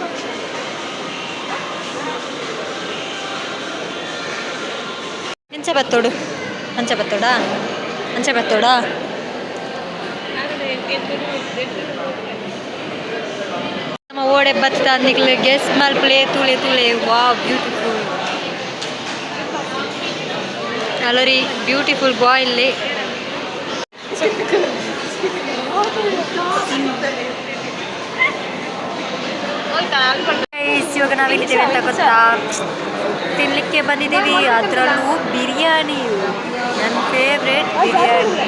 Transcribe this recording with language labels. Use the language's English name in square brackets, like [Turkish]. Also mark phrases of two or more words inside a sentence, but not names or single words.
[Tulu] ಅಂಚೆ ಬತ್ತೋಡ ನಮ್ಮ ಓಡೆ ಬತ್ತ ನಿಕ್ಲೆ ಗೆಸ್ಟ್ ಮಲ್ಪ್ಲೆ ತುಳೆ ವಾ ಬ್ಯೂಟಿಫುಲ್. [Kannada] ಅಲ್ಲರಿ [English] beautiful boy [Kannada] ಇಲ್ಲಿ. ಇವಾಗ ನಾವಿಲ್ಲಿದ್ದೇವೆ ಅಂತ ಗೊತ್ತಾ? ತಿನ್ನಲಿಕ್ಕೆ ಬಂದಿದ್ದೀವಿ, ಅದರಲ್ಲೂ ಬಿರಿಯಾನಿ, ನನ್ನ ಫೇವ್ರೇಟ್ ಬಿರಿಯಾನಿ.